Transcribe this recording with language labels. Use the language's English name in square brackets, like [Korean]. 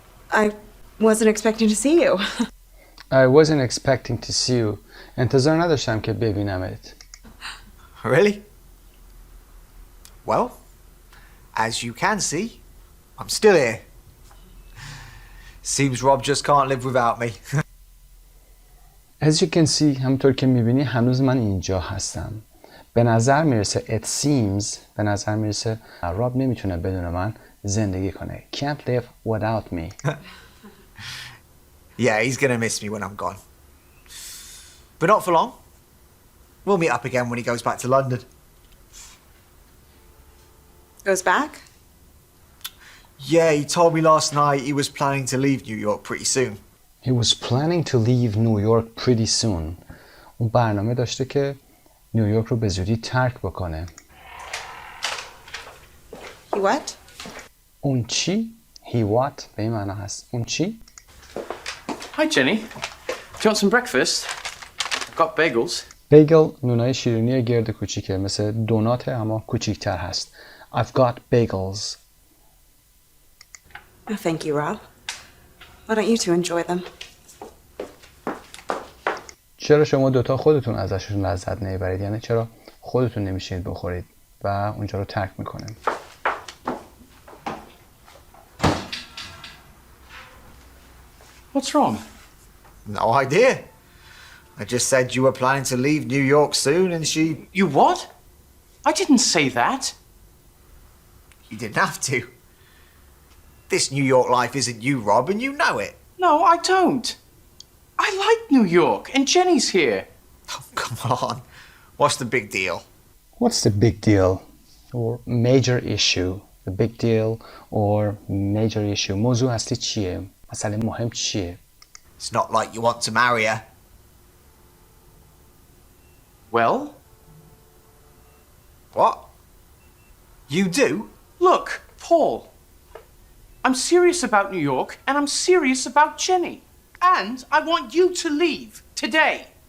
[English] I wasn't expecting to see you. I wasn't expecting to see you. [Persian] انتظار نداشتم که ببینمت. [English] Really? Well, as you can see, I'm still here. Seems Rob just can't live without me. As you can see، [Persian] همونطور که میبینی هنوز من اینجا هستم. به نظر میرسه [English] it seems، [Persian] به نظر میرسه راب نمیتونه بدون من زندگی کنه. [English] Can't live without me. Yeah, he's gonna miss me when I'm gone. But not for long. We'll meet up again when he goes back to London. Goes back? Yeah, he told me last night he was planning to leave New York pretty soon. He was planning to leave New York pretty soon. [Persian] اون برنامه داشته که نیویورک رو به زودی ترک بکنه. [English] He what? [Persian] اون چی؟ [English] He what؟ [Persian] به این معنا هست. اون چی؟ [English] Hi, Jenny. Do you want some breakfast? Got bagels. [Persian] بیگل نونای شیرینی گرد کوچیکه، مثل دونات اما کوچیکتر هست. [English] I've got bagels. Oh, thank you, Rob. Why don't you two enjoy them? [Persian] چرا شما دوتا خودتون ازشون لذت نمیبرید؟ یعنی چرا خودتون نمیشینید بخورید و اونجا رو ترک میکنه؟ [English] What's wrong? No idea. I just said you were planning to leave New York soon and she... You what? I didn't say that. You didn't have to. This New York life isn't you, Rob, and you know it. No, I don't. I like New York, and Jenny's here. Oh, come on. What's the big deal? What's the big deal? Or major issue. The big deal or major issue. [Persian] موضوع اصلی چیه؟ مسئله مهم چیه؟ [English] It's not like you want to marry her. Well? What? You do? Look, Paul. I'm serious about New York, and I'm serious about Jenny. And I want you to leave today.